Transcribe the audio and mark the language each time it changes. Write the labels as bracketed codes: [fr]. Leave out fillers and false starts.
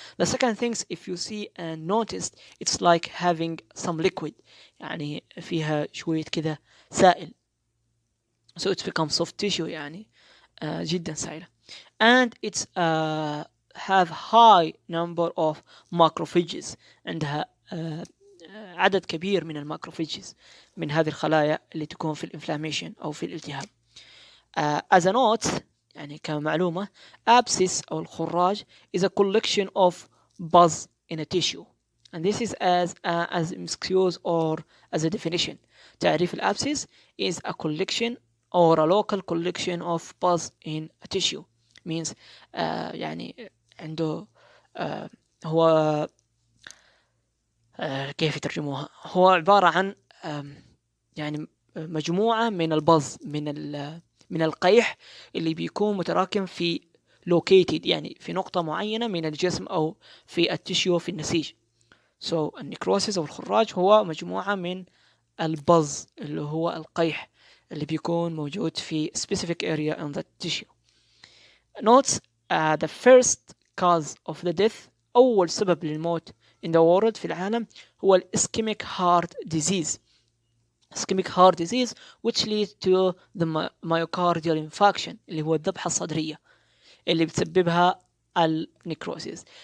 [en] The second thing, if you see and noticed, it's like having some liquid, [ar] يعني فيها شوية كذا سائل. [en] So it's become soft tissue [ar] يعني جدا سائلة. [en] And it's have high number of macrophages. [ar] عندها عدد كبير من الماكروفيجز من هذه الخلايا اللي تكون في الانفلاميشن أو في الالتهاب. [en] As a note [ar] يعني كمعلومة, [en] abscess [ar] أو الخراج [en] is a collection of pus in a tissue, and this is as excuse or as a definition. [ar] تعريف الabscess [en] is a collection or a local collection of pus in a tissue, [ar] means يعني عنده هو كيف يترجموها؟ هو عبارة عن يعني مجموعة من البز من القيح اللي بيكون متراكم في located يعني في نقطة معينة من الجسم أو في التشيو في النسيج. So النكروسيس أو الخراج هو مجموعة من البز اللي هو القيح اللي بيكون موجود في [en] specific area in the tissue. Notes the first cause of the death, [ar] أول سبب للموت [en] in the world [ar] في العالم هو [en] ischemic heart disease. ischemic heart disease which leads to the myocardial infarction [ar] اللي هو الذبحة الصدرية اللي بتسببها النكروسيس.